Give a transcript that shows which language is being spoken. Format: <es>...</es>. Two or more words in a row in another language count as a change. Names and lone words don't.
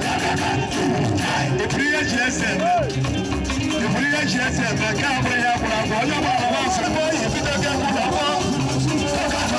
<en>The prayer G S M. The prayer G S M.</en> <ig>Nke a bụrụ ya gwụrụ agwụ. Onye ọbụla na-asị, "Ebe oyi bido gị agwụ na agwụ."</ig>